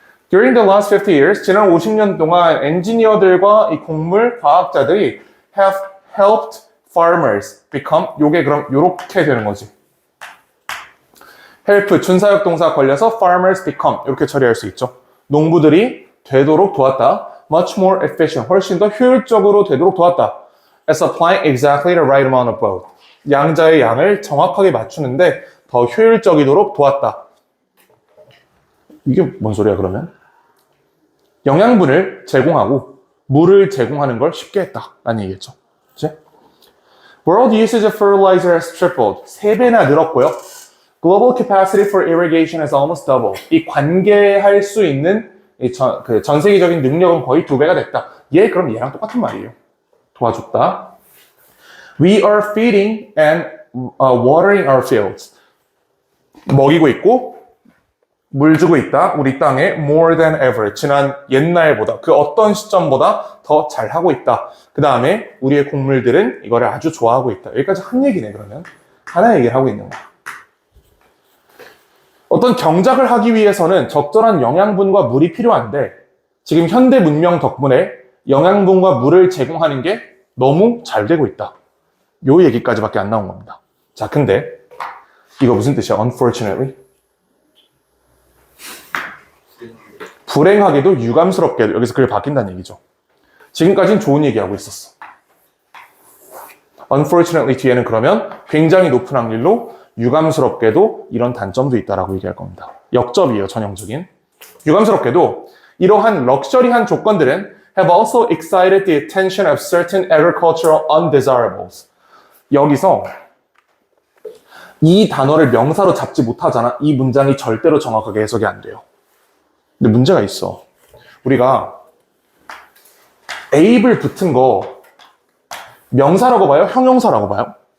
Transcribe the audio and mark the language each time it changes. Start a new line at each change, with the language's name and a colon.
English: During the last 50 years,
Korean: 지난 50년 동안 엔지니어들과 이 곡물 과학자들이
English: have helped farmers become,
Korean: 요게 그럼 요렇게 되는 거지. help, 준사역 동사 걸려서
English: farmers become,
Korean: 이렇게 처리할 수 있죠. 농부들이 되도록 도왔다.
English: much more efficient,
Korean: 훨씬 더 효율적으로 되도록 도왔다.
English: as applying exactly the right amount of both.
Korean: 양자의 양을 정확하게 맞추는데 더 효율적이도록 도왔다. 이게 뭔 소리야 그러면? 영양분을 제공하고 물을 제공하는 걸 쉽게 했다라는 얘기겠죠. 그치?
English: World usage of fertilizer has tripled.
Korean: 3배나 늘었고요.
English: Global capacity for irrigation has almost doubled.
Korean: 이 관계할 수 있는 전 세계적인 능력은 거의 2배가 됐다. 얘 그럼 얘랑 똑같은 말이에요. 도와줬다.
English: We are feeding and watering our fields.
Korean: 먹이고 있고 물 주고 있다. 우리 땅에
English: more than ever.
Korean: 지난 옛날보다 그 어떤 시점보다 더 잘하고 있다. 그 다음에 우리의 곡물들은 이거를 아주 좋아하고 있다. 여기까지 한 얘기네 그러면. 하나 얘기를 하고 있는 거야. 어떤 경작을 하기 위해서는 적절한 영양분과 물이 필요한데 지금 현대 문명 덕분에 영양분과 물을 제공하는 게 너무 잘 되고 있다. 요 얘기까지밖에 안 나온 겁니다. 자, 근데 이거 무슨 뜻이야?
English: Unfortunately.
Korean: 불행하게도 유감스럽게도 여기서 그게 바뀐다는 얘기죠. 지금까지는 좋은 얘기하고 있었어. Unfortunately 뒤에는 그러면 굉장히 높은 확률로 유감스럽게도 이런 단점도 있다라고 얘기할 겁니다. 역접이에요, 전형적인. 유감스럽게도 이러한 럭셔리한 조건들은
English: have also excited the attention of certain agricultural undesirables.
Korean: 여기서 이 단어를 명사로 잡지 못하잖아. 이 문장이 절대로 정확하게 해석이 안 돼요. 근데 문제가 있어. 우리가 able을 붙은 거 명사라고 봐요? 형용사라고 봐요?